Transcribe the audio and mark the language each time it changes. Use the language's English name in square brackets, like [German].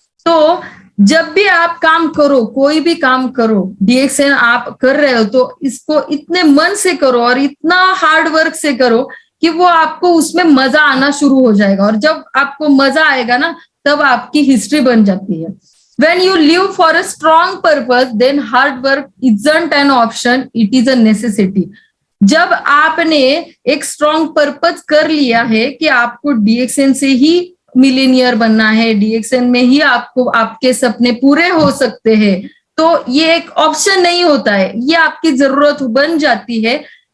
[Hindi] तो जब भी आप काम करो, कोई भी काम करो, डीएक्सएन आप कर रहे हो तो इसको इतने मन से करो और इतना हार्ड वर्क से करो कि वो आपको उसमें मजा आना शुरू हो जाएगा। और जब आपको मजा आएगा ना, तब आपकी हिस्ट्री बन जाती है। [English] When you live for a strong purpose, then hard work isn't an option, it is a necessity. [Hindi] जब आपने एक स्ट्रॉन्ग पर्पस कर लिया है कि आपको डीएक्सएन से ही मिलीनियर बनना है, डीएक्सएन में ही आपको आपके सपने पूरे हो सकते हैं, तो ये एक ऑप्शन नहीं होता है, ये आपकी जरूरत बन जाती है।